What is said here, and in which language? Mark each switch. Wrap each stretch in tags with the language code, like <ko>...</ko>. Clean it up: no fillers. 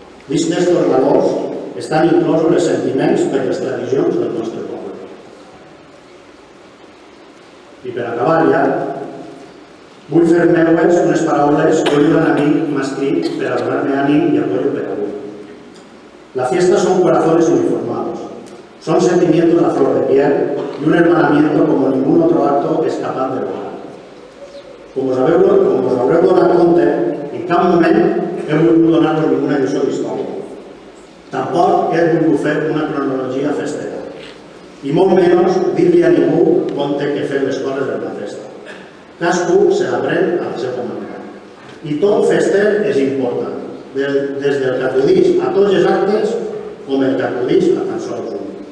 <ca>Dins d'estos valors estan inclosos els sentiments per les tradicions del nostre poble. I per acabar ja, vull fer meues unes paraules que un gran amic m'ha escrit per a donar-me ànim i apoyo per avui.</ca> <es>La fiesta son corazones uniformados, son sentimientos a flor de piel y un hermanamiento como ningún otro acto es capaz de lograr.</es> <ca>Com us haureu donat compte, en cap moment he volgut donar-vos ninguna lliçó d'història. Tampoc he volgut fer una cronologia festera. I molt menys dir-li a ningú com té que fer les coses de la festa. Cadascú se l'aprèn a la seva manera. I tot fester és important, des del que acudís a tots els actes com el que acudís a tan sols un.</ca>